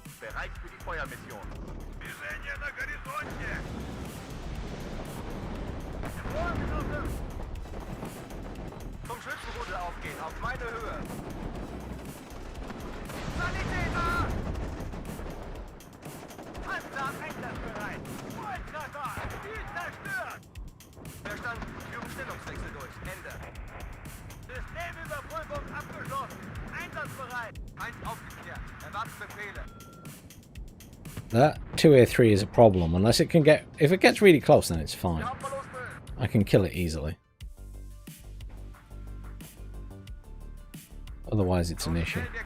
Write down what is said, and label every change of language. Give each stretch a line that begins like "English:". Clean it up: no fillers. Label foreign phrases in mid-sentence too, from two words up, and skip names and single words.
German: Bereit für die Feuermission.
Russian: Движение на горизонте!
German: Zum Schützenrudel aufgehen, auf meine Höhe. Sanitäter! Panzer einsatzbereit. Volltreffer! Ziel zerstört! Verstanden. Führen Stellungswechsel durch. Ende. Systemüberprüfung abgeschlossen. Einsatzbereit. Feind aufgeklärt. Erwarten Befehle.
English: That 2A3 is a problem, unless it can get... If it gets really close, then it's fine. I can kill it easily. Otherwise, it's an issue.